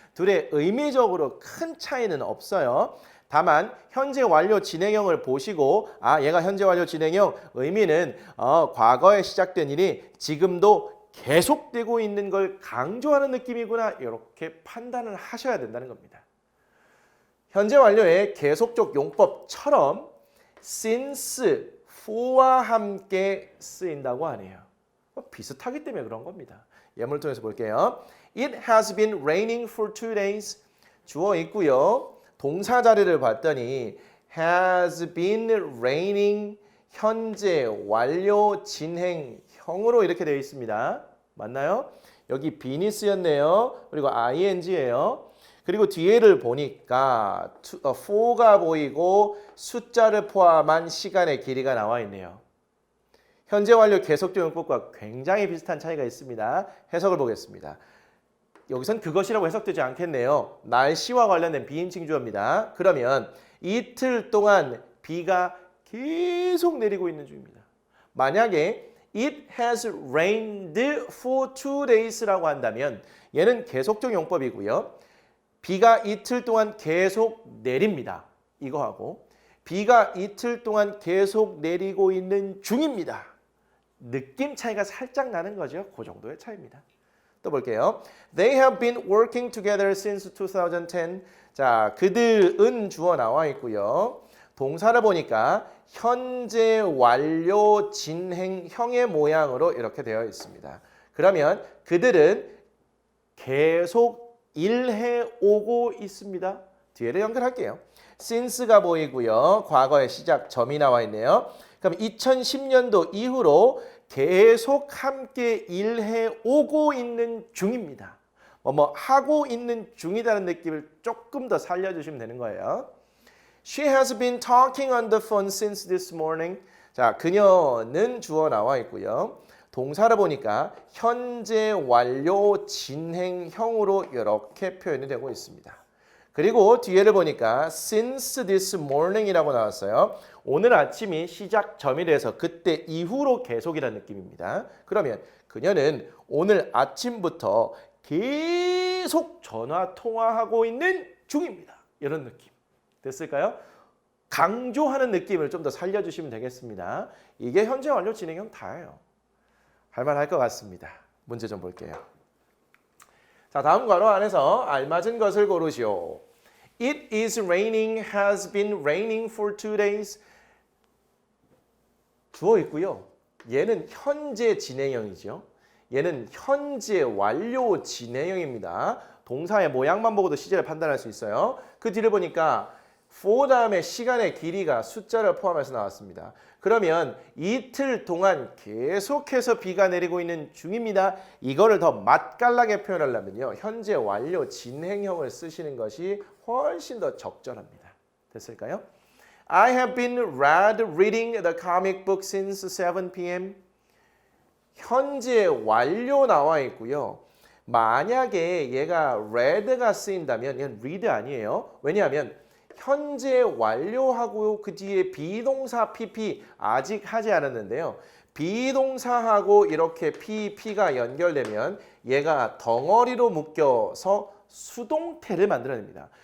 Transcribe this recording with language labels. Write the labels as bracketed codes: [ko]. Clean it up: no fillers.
[ko] 둘의 의미적으로 큰 차이는 없어요. 다만 현재 완료 진행형을 보시고 얘가 현재 완료 진행형 의미는 과거에 시작된 일이 지금도 계속되고 있는 걸 강조하는 느낌이구나 이렇게 판단을 하셔야 된다는 겁니다. 현재 완료의 계속적 용법처럼 since, for와 함께 쓰인다고 하네요. 비슷하기 때문에 그런 겁니다. 예문을 통해서 볼게요. [en] It has been raining for 2 days. [ko] 주어 있고요. 동사 자리를 봤더니 has been raining 현재 완료 진행형으로 이렇게 되어 있습니다. 맞나요? 여기 bean이 쓰였네요. 그리고 ing예요. 그리고 뒤에를 보니까 for가 보이고 숫자를 포함한 시간의 길이가 나와 있네요. 현재 완료 계속적 용법과 굉장히 비슷한 차이가 있습니다. 해석을 보겠습니다. 여기선 그것이라고 해석되지 않겠네요. 날씨와 관련된 비인칭 주어입니다. 그러면 이틀 동안 비가 계속 내리고 있는 중입니다. 만약에 It has rained for 2 days 라고 한다면 얘는 계속적 용법이고요. 비가 이틀 동안 계속 내립니다. 이거하고 비가 이틀 동안 계속 내리고 있는 중입니다. 느낌 차이가 살짝 나는 거죠. 그 정도의 차이입니다. 또 볼게요. [en] They have been working together since 2010. [ko] 자, 그들은 주어 나와 있고요. 동사를 보니까 현재 완료 진행형의 모양으로 이렇게 되어 있습니다. 그러면 그들은 계속 일해 오고 있습니다. 뒤에를 연결할게요. since가 보이고요. 과거의 시작 점이 나와 있네요. 그럼 2010년도 이후로 계속 함께 일해 오고 있는 중입니다. 하고 있는 중이라는 느낌을 조금 더 살려주시면 되는 거예요. [en] She has been talking on the phone since this morning. [ko] 자, 그녀는 주어 나와 있고요. 동사를 보니까 현재 완료 진행형으로 이렇게 표현이 되고 있습니다. 그리고 뒤에를 보니까 since this morning 이라고 나왔어요. 오늘 아침이 시작점이라서 그때 이후로 계속이라는 느낌입니다. 그러면 그녀는 오늘 아침부터 계속 전화 통화하고 있는 중입니다. 이런 느낌. 됐을까요? 강조하는 느낌을 좀 더 살려주시면 되겠습니다. 이게 현재 완료 진행형 다예요. 할만할 것 같습니다. 문제 좀 볼게요. 자, 다음 괄호 안에서 알맞은 것을 고르시오. [en] It is raining, has been raining for 2 days. [ko] 주어 있고요. 얘는 현재 진행형이죠. 얘는 현재 완료 진행형입니다. 동사의 모양만 보고도 시제를 판단할 수 있어요. 그 뒤를 보니까 for 다음에 시간의 길이가 숫자를 포함해서 나왔습니다. 그러면 이틀 동안 계속해서 비가 내리고 있는 중입니다. 이거를 더 맛깔나게 표현하려면요. 현재 완료 진행형을 쓰시는 것이 훨씬 더 적절합니다. 됐을까요? [en] I have been reading the comic book since 7 p.m. [ko] 현재 완료 나와 있고요. 만약에 얘가 read가 쓰인다면 얘는 read 아니에요. 왜냐하면 현재 완료하고 그 뒤에 비동사 PP 아직 하지 않았는데요. 비동사하고 이렇게 PP가 연결되면 얘가 덩어리로 묶여서 수동태를 만들어냅니다.